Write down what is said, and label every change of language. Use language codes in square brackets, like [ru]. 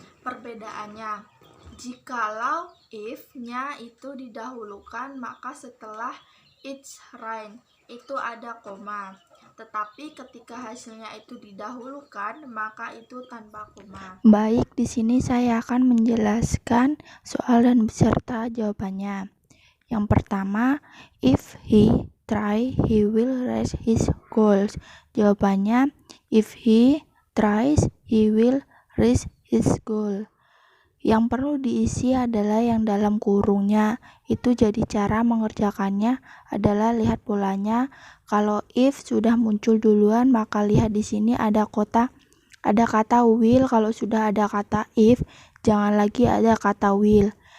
[id] Perbedaannya, jikalau if-nya itu didahulukan, maka setelah [en] it's rain [id] itu ada koma. Tetapi ketika hasilnya itu didahulukan, maka itu tanpa koma. Baik, di sini saya akan menjelaskan soal dan beserta jawabannya. Yang pertama, [en] if he try, he will reach his goals. [id] Jawabannya, [en] if he tries, he will reach his goal. [id] Yang perlu diisi adalah yang dalam kurungnya. Itu jadi cara mengerjakannya adalah lihat polanya. Kalau if sudah muncul duluan, maka lihat di sini ada kata will. Kalau sudah ada kata if, jangan lagi ada kata will.